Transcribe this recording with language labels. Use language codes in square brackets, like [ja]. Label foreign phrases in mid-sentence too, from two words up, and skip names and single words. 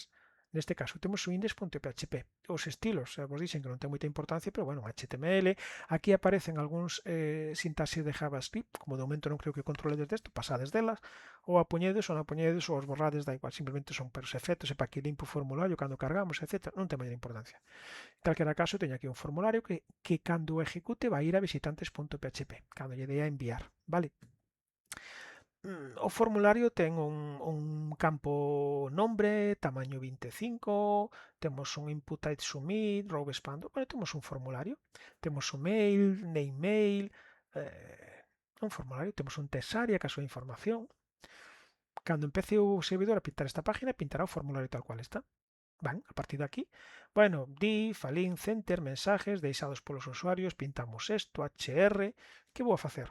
[gl] Neste caso temos o index.php. Os estilos, vos dixen que non ten moita importancia, pero bueno, HTML, aquí aparecen algúns sintaxes de JavaScript, como de momento non creo que controledes desto, pasades delas, ou a poñedes ou non a poñedes ou os borrades, da igual, simplemente son peros efectos e para que limpo o formulario cando cargamos, etc. Non ten moita importancia. En calquera caso, teño aquí un formulario que cando o execute vai ir a visitantes.php, cando lle dei a enviar, vale? O formulario ten un campo nombre, tamaño 25, temos un [en] input type submit, row expand, [gl] bueno, temos un formulario, temos o mail, [en] name mail, [gl] un formulario, temos un [en] test area, [gl] caso de información. Cando empece o servidor a pintar esta página, pintará o formulario tal cual está. Van, a partir de aquí, bueno, div, alin, center, mensajes deixados polos usuarios, pintamos isto, HR, que vou a facer?